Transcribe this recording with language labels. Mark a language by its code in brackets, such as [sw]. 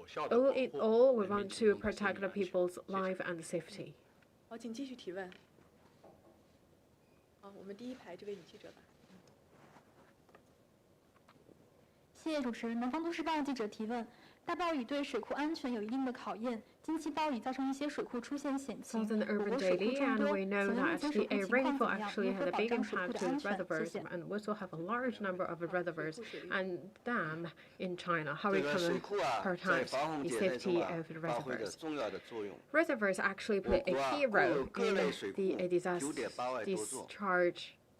[en] All in all, we want to protect the people's life and safety. [zh] 好，请继续提问。好，我们第一排这位女记者吧。谢谢主持人。南方都市报记者提问：大暴雨对水库安全有一定的考验，近期暴雨造成一些水库出现险情，我国水库众多，请问目前水库情况怎么样？如何保障水库的安全？谢谢。 [en] And we also have a large number of reservoirs and dams in China. How we can protect the safety of the reservoirs? Reservoirs actually play a key role in the disaster discharge.